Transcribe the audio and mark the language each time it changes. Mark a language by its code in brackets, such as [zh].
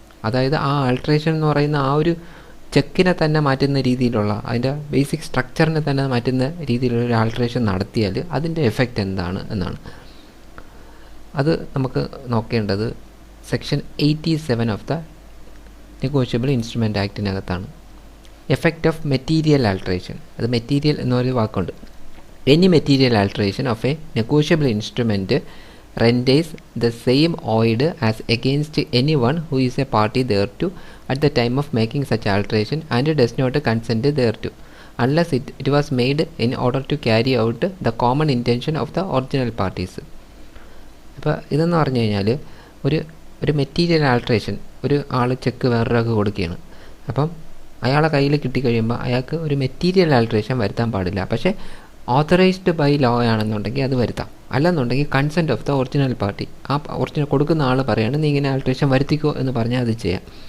[ml] അതായത് ആ ആൾട്രേഷൻ എന്ന് പറയുന്ന ആ ഒരു ചെക്കിനെ തന്നെ മാറ്റുന്ന രീതിയിലുള്ള, അതിൻ്റെ ബേസിക് സ്ട്രക്ചറിനെ തന്നെ മാറ്റുന്ന രീതിയിലുള്ള ഒരു ആൾട്രേഷൻ നടത്തിയാൽ അതിൻ്റെ എഫക്റ്റ് എന്താണ് എന്നാണ്. അത് നമുക്ക് നോക്കേണ്ടത് section 87 of the negotiable instrument ആക്ടിനകത്താണ്. [en] effect of material alteration, [ml] അത് മെറ്റീരിയൽ എന്നൊരു വാക്കുണ്ട്. [en] Any material alteration of a negotiable instrument renders the same void as against anyone who is a party thereto at the time of making such alteration and does not consent thereto unless it was made in order to carry out the common intention of the original parties. [ml] അപ്പോൾ ഇതെന്ന് പറഞ്ഞു കഴിഞ്ഞാൽ ഒരു material alteration, ഒരു ആൾ check വേറൊരാൾക്ക് കൊടുക്കുകയാണ്. അപ്പം അയാളെ കയ്യിൽ കിട്ടിക്കഴിയുമ്പോൾ അയാൾക്ക് ഒരു മെറ്റീരിയൽ ആൾട്രേഷൻ വരുത്താൻ പാടില്ല. പക്ഷേ [en] authorised by law [ml] ആണെന്നുണ്ടെങ്കിൽ അത് വരുത്താം. അല്ലെന്നുണ്ടെങ്കിൽ [en] consent of the original party, [ml] ആ ഒറിജിനൽ കൊടുക്കുന്ന ആൾ പറയാണ് നീ ഇങ്ങനെ ആൾട്രേഷൻ വരുത്തിക്കോ എന്ന് പറഞ്ഞാൽ അത് ചെയ്യാം.